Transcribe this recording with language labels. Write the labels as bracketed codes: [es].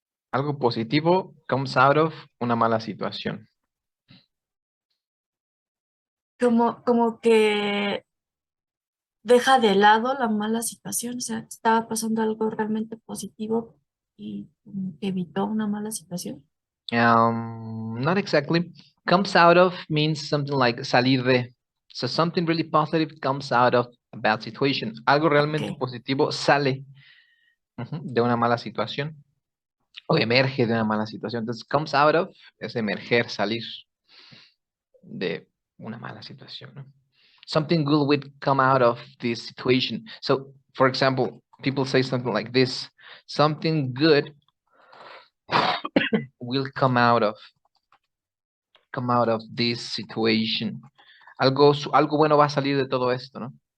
[es] Algo positivo comes out of una mala situación. Como que deja de lado la mala situación, o sea, estaba pasando algo realmente positivo y como que evitó una mala situación. [en] Not exactly. Comes out of means something like salir de. So something really positive comes out of a bad situation. [es] Algo realmente [en] Ok. [es] positivo sale de una mala situación o emerge de una mala situación. Entonces, comes out of es emerger, salir de una mala situación, ¿no? [en] Something good would come out of this situation. So, for example, people say something like this: something good will come out of this situation. [es] Algo bueno va a salir de todo esto, ¿no?